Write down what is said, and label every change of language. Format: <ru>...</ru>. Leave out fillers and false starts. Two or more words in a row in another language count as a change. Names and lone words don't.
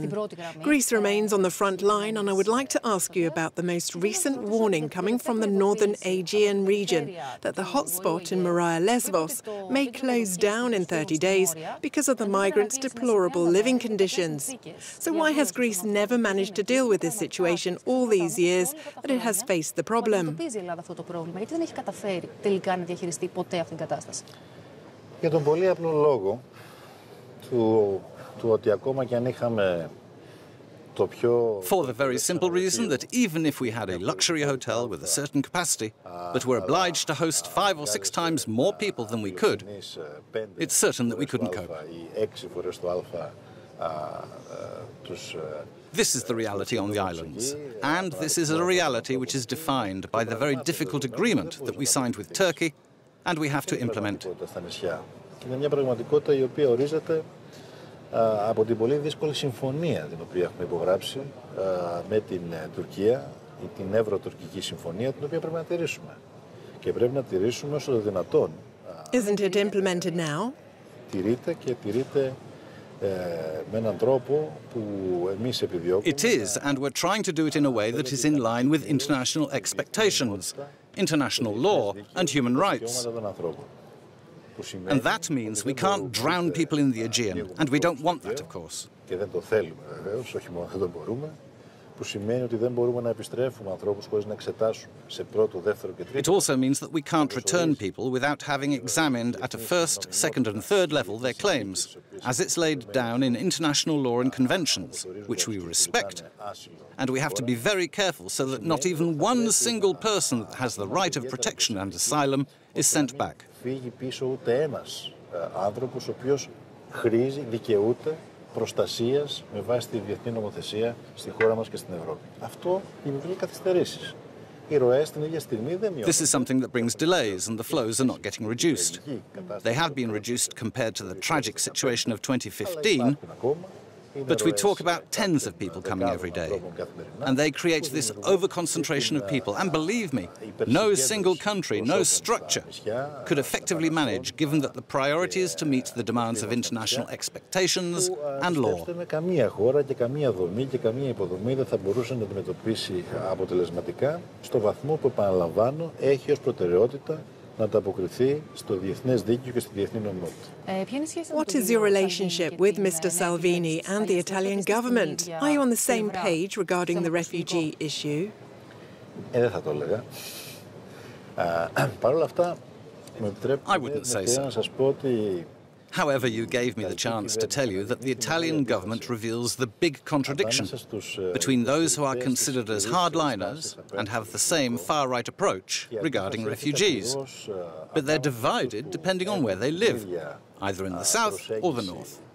<en>Greece remains on the front line, and I would like to ask you about the most recent warning coming from the northern Aegean region that the hotspot in Moria Lesbos may close down in 30 days because of the migrants' deplorable living conditions. So why has Greece never managed to deal with this situation all these years that it has faced the problem?</en> <el>Για τον πολύ απλό λόγο του ότι ακόμα και αν είχαμε το πιο...</el> <en>For the very simple reason that even if we had a luxury hotel with a certain capacity, but were obliged to host 5 or 6 times more people than we could, it's certain that we couldn't cope. This is the reality on the islands, and this is a reality which is defined by the very difficult agreement that we signed with Turkey and we have to implement.</en> <el>Είναι μια πραγματικότητα η οποία ορίζεται από την πολύ δύσκολη συμφωνία την οποία έχουμε υπογράψει με την Τουρκία, την Ευρω-Τουρκική Συμφωνία, την οποία πρέπει να τηρήσουμε. Και πρέπει να τηρήσουμε όσο το δυνατόν</el> <en>Isn't it implemented now?</en> <el>Τηρείται και τηρείται με έναν τρόπο που εμείς επιδιώκουμε.</el> <en>It is, and we're trying to do it in a way that is in line with international expectations, international law and human rights. And that means we can't drown people in the Aegean, and we don't want that, of course.</en> <el>Και δεν το θέλουμε βεβαίως, όχι μόνο δεν το μπορούμε, που σημαίνει ότι δεν μπορούμε να επιστρέφουμε ανθρώπους χωρίς να εξετάσουμε σε πρώτο, δεύτερο και τρίτο.</el> <en>It also means that we can't return people without having examined at a first, second and third level their claims, as it's laid down in international law and conventions, which we respect. And we have to be very careful so that not even one single person that has the right of protection and asylum is sent back.</en> <el>Φύγει πίσω ούτε ένας άνθρωπος ο οποίος χρήζει, δικαιούται προστασίας με βάση τη διεθνή νομοθεσία στη χώρα μας και στην Ευρώπη. Αυτό δημιουργεί καθυστερήσεις. Οι ροές την ίδια στιγμή δεν μειώνονται.</el> <en>This is something that brings delays and the flows are not getting reduced. They have been reduced compared to the tragic situation of 2015, but we talk about tens of people coming every day. And they create this overconcentration of people. And believe me, no single country, no structure could effectively manage, given that the priority is to meet the demands of international expectations and law.</en> <el>Καμία χώρα και καμία δομή και καμία υποδομή δεν θα μπορούσε να αντιμετωπίσει αποτελεσματικά στο βαθμό που, επαναλαμβάνω, έχει ως προτεραιότητα να ανταποκριθεί στο διεθνές δίκαιο και στη διεθνή νομιμότητα.</el> <en>What is your relationship with Mr. Salvini and the Italian government? Are you on the same page regarding the refugee issue?</en> <el>Δεν θα το έλεγα. Παρ' όλα αυτά, με επιτρέπετε να σας πω ότι</el> <en>However, you gave me the chance to tell you that the Italian government reveals the big contradiction between those who are considered as hardliners and have the same far-right approach regarding refugees. But they're divided depending on where they live, either in the south or the north.</en>